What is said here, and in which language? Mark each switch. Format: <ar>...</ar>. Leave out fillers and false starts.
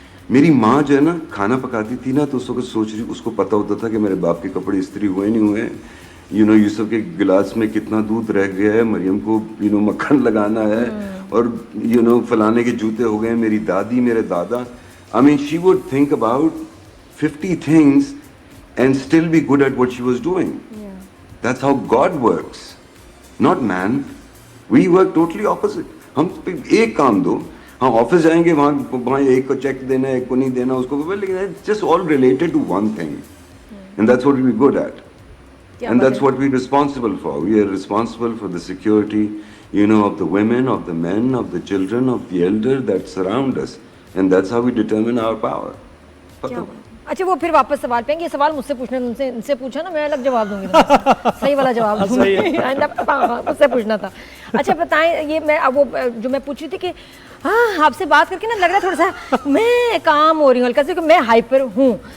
<ur>میری ماں جو ہے نا کھانا پکاتی تھی نا, تو اس وقت سوچ رہی, اس کو پتا ہوتا تھا کہ میرے باپ کے کپڑے استری ہوئے نہیں ہوئے, یوسف کے گلاس میں کتنا دودھ رہ گیا ہے, مریم کو مکھن لگانا ہے, اور فلانے کے جوتے ہو گئے, میری دادی, میرے دادا.</ur> <en>she would think about 50 things and still be good at what she was doing. That's how God works, not man. We work totally opposite.</en> <ur>ہم ایک کام دو, ہم آفس جائیں گے, وہاں ایک کو چیک دینا ہے, ایک کو نہیں دینا, اس کو,</ur> <en>لیکن it's just all related to one thing, and that's what we're good at, and that's what we're responsible for. We are responsible for the security, of the women, of the men, of the children, of the elder that surround us, and that's how we determine our power.</en> <ur>اچھا وہ پھر واپس سوال پہ, یہ سوال مجھ سے پوچھنا, ان سے پوچھا نا, میں الگ جواب دوں گی, صحیح والا جواب دوں گی, مجھ سے پوچھنا تھا. اچھا بتائیں, یہ میں وہ جو میں پوچھ رہی تھی کہ ہاں آپ سے بات کر کے نا لگ رہا ہے تھوڑا سا میں کام ہو رہی ہوں ہلکا سے, کہ میں ہائپر ہوں.</ur>